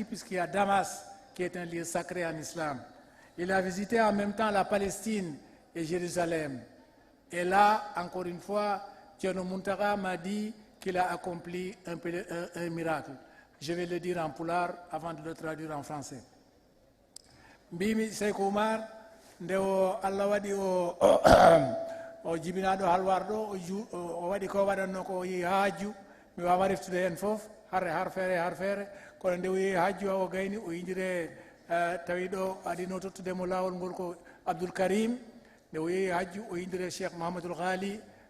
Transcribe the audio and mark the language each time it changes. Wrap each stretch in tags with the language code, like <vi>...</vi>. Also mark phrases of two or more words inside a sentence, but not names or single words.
<fr>Puisqu'il y a Damas, qui est un lieu sacré en islam. Il a visité en même temps la Palestine et Jérusalem. Et là, encore une fois, Thierno Mountaga m'a dit qu'il a accompli un miracle. Je vais le dire en pulaar avant de le traduire en français.</fr> <ff>Mbimi Seydou Oumar nde Allah waɗi o jibinaɗo halwarɗo o waɗi ko waɗanno ko yehi haaju mi wawa reftude hen foof har feere kono nde o yehi haaju o gayni o yidire tawi ɗo aɗino tottudemo lawol ngol ko Abdoul Karim nde o yehi haaju o yidire Cheikh Mouhamadoul Ghali</ff>